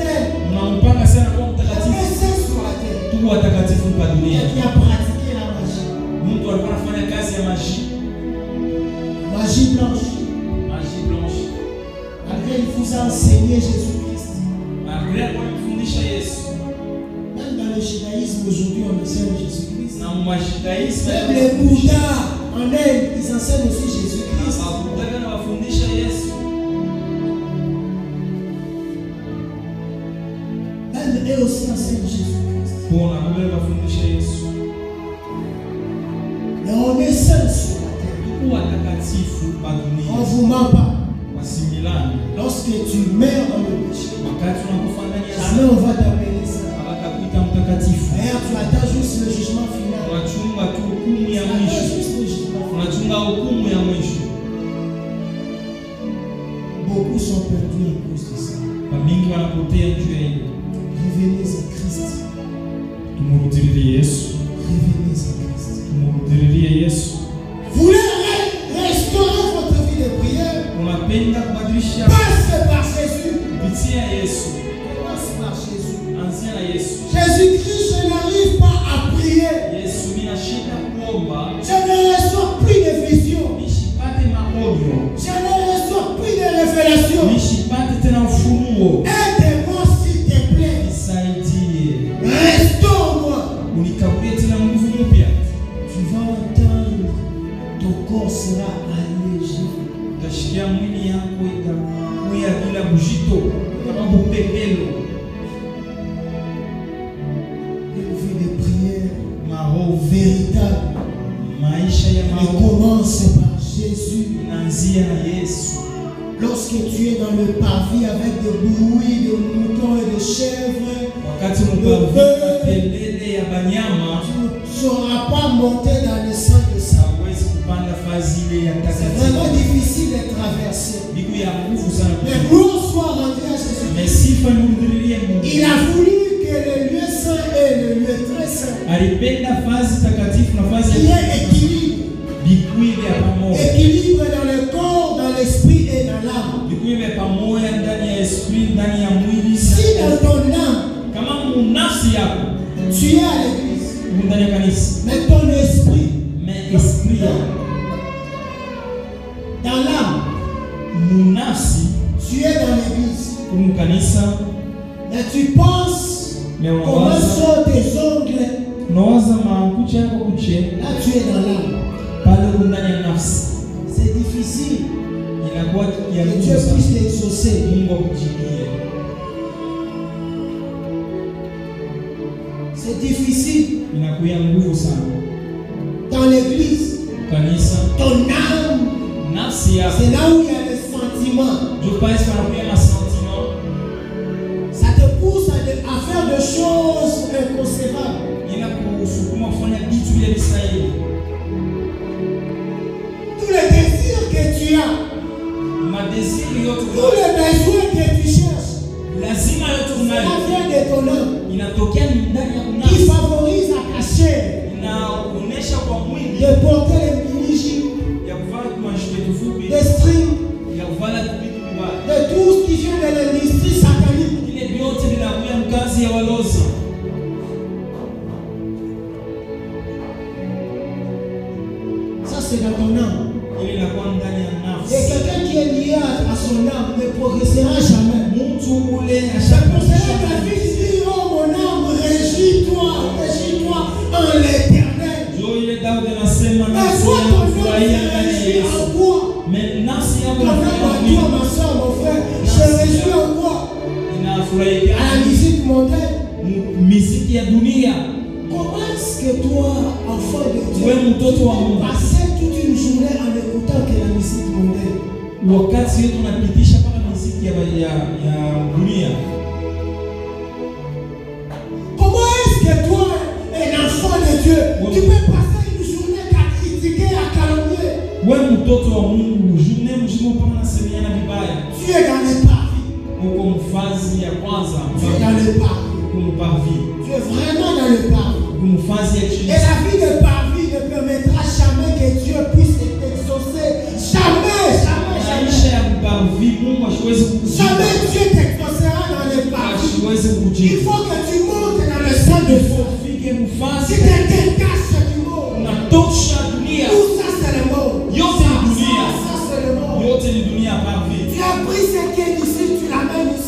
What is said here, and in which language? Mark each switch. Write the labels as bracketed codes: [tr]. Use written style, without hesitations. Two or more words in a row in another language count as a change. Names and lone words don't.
[fr] On est saint sur la terre. Et qui a pratiqué la magie. Magie blanche. Malgré il vous a enseigné. enseigné Jésus-Christ. [sw] Malgré alikuwa anamfundisha Yesu. [fr] Même dans le judaïsme aujourd'hui, on enseigne Jésus-Christ. [sw] Na mwajudaisme [fr] Même les Bouddhas en Inde, ils enseignent aussi Jésus-Christ. [sw] Mabuddha na wafundisha Yesu. [fr] Même eux aussi enseignent Jésus-Christ. [sw] Bona Biblia wafundisha Yesu. [fr] Mais on est seul sur la terre. [sw] Kuwa takatifu pa [fr] On [sw] dunia. [fr] ne vous ment pas. [sw] Wasimilani. [fr] Lorsque tu meurs dans le péché, [sw] Wakati unakufa ndani ya [fr] jamais on va t'appeler ça. [sw] hawatakuita mtakatifu. [fr] D'ailleurs, tu attends juste le jugement final. [sw] Unachunga tu hukumu [fr] Tu [sw] ya [fr] attends [sw] mwisho. [fr] juste le jugement final. [sw] Unachunga hukumu ya mwisho. [fr] Beaucoup sont perdus à cause de ça. [sw] Wamingi wanapotea juu ya hilo. [fr] Revenez à Christ. [sw] Tumurudilie Yesu. [fr] Revenez à Christ. [sw] Tumurudilie Yesu. [fr] Voulez restaurer votre vie de prière? [sw] Unapenda kubadilisha [fr] Passe par Jésus. [sw] kupitia Yesu. [fr] Passe par Jésus. [sw] Anzia na Yesu. [fr] Jésus-Christ, je n'arrive pas à prier. [sw] Yesu mina shida kuomba. [fr] Je ne reçois plus de vision. [sw] Nishipate maonyo. [fr] Je ne reçois plus de révélation. [sw] Nishipate tena ufunuo. [fr] Aide-moi s'il te plaît. [sw] Nisaidie. [fr] Restaure-moi. [sw] Unikabulie tena nguvu mpya. [fr] Tu vas entendre, ton corps sera allégé. [sw] Utashikia mwili yako itakuya bila bujito kama bupepelo. [fr] Une vie de prière [sw] Maroho [fr] véritable. [sw] maisha ya [fr] Elle [sw] maroho [fr] commence par Jésus. [sw] inaanzia na Yesu. [fr] Lorsque tu es dans le parvis avec des bruits de moutons et de chèvres, [sw] Wakati unapovuka kelele ya banyama, [fr] tu ne sauras pas monter dans le sang de sang. [sw] hauwezi kupanda fazi ile ya [fr] C'est vraiment [sw] takatifu. [fr] difficile de traverser. [sw] Bigu ya nguvu sana. [fr] Mais gloire soit rendue à Jésus. [sw] Mais sifa nimrudilie Mungu. [fr] Il a voulu que le lieu saint et le lieu très saint, [sw] Alipenda fazi takatifu na fazi [fr] qu'il y ait équilibre. [sw] bikuwe vya pamoja. [fr] Équilibre dans le corps, dans l'esprit et dans l'âme. [sw] Bikuwe vya pamoja ndani ya esprit, ndani ya mwili. [fr] Si dans ton âme, [sw] Kama munafsi yako [fr] tu es à l'église, [sw] ndani ya kanisa, [fr] mais ton esprit, [sw] mais esprit yako [fr] dans l'âme, [sw] munafsi [fr] tu es dans l'église, [sw] kumu kanisa, [fr] mais tu penses mais comment [sw] unawaza [fr] sont tes ongles, [sw] unawaza makucha yako kuche [fr] là tu es dans l'âme. [sw] pale ndani ya nafsi, [fr] C'est difficile [sw] inakuwa ya [fr] que [sw] nguvu [fr] Dieu [sw] sana. [fr] puisse t'exaucer. [sw] Mungu akujibie. [fr] C'est difficile [sw] Inakuwa nguvu sana. [fr] dans l'église. [sw] Kanisa, [fr] Ton âme, [sw] nafsi yako [fr] c'est là où il y a les sentiments. je pense [sw] panakuwa na sentiment, [fr] Ça te pousse à faire des choses inconcevables. [sw] inakusukuma kufanya vitu vile visahili. [fr] Tous les désirs que tu as, [sw] Madesiri yote [fr] tous les besoins que tu cherches, [sw] lazima yote [fr] ça [sw] unayo [fr] vient de ton âme [sw] inatokea ni ndani ya [fr] qui [sw] kunafsi, [fr] favorise à ta chair [sw] inaonesha kwa mwili [fr] de porter les mini [sw] ya kuvala tumashuke fupi, [fr] des strings, [sw] ya kuvala vitu vibaya. [fr] de tout ce qui vient de l'industrie satanique. [sw] Vile vyote vinakuya mkazi ya walozi. [fr] Ça, c'est dans ton âme. [sw] Ile inakuwa ndani ya [fr] Et [sw] nafsi. [fr] quelqu'un qui est lié à son âme ne progressera jamais. [sw] Mtu ule [fr] C'est pour cela que David dit, oh mon âme, réjouis-toi en l'éternel. [sw] ndio ile Daudi anasema [fr] Mais [sw] nafsi [fr] toi, [sw] yangu [fr] ton âme [sw] furahia [fr] se [sw] ndani ya [fr] réjouit [sw] Yesu. [fr] en quoi? [sw] Mais nafsi yako [fr] Ton âme à [sw] inafurahia [fr] toi, ma soeur, mon frère, se réjouit en quoi? [sw] inafurahia [fr] À la musique mondaine. [sw] muziki ya dunia. [fr] Comment est-ce que toi, enfant de Dieu, [sw] Wewe mtoto wa Mungu, [fr] passer toute une journée en écoutant que la musique mondaine? [sw] wakati wetu tunapitisha mpaka muziki ya dunia. [fr] Comment est-ce que toi, un enfant de Dieu, tu peux passer une journée à critiquer, à calomnier? [sw] Wewe mtoto wa Mungu, journée mzima mpaka unasemiana vibaya. [fr] Tu es dans les parvis. [sw] Uko mfazi ya kwanza, [fr] Tu es dans le parvis. [sw] uko mparvi, [fr] Tu es vraiment dans le parvis. [sw] uko mfazi ya [fr] Et [sw] chini. [fr] la vie de parvis ne permettra jamais que Dieu puisse t'exaucer. Jamais, jamais, [sw] Maisha [fr] jamais. [sw] ya mparvi, Mungu hasiwezi kukujibu. [fr] Jamais Dieu t'exaucera dans les parvis. [sw] Hasiwezi [fr] Il [sw] kukujibu. [fr] faut que tu montes dans le sang de feu. [sw] Ufike mfazi, [fr] Si tu te détaches du monde, [sw] unatosha dunia. [fr] tout ça c'est le monde. [sw] Yote ni dunia. [fr] Ça c'est le monde. [sw] Yote ni dunia parvi. [fr] Tu as pris ce qui est ici, tu l'amènes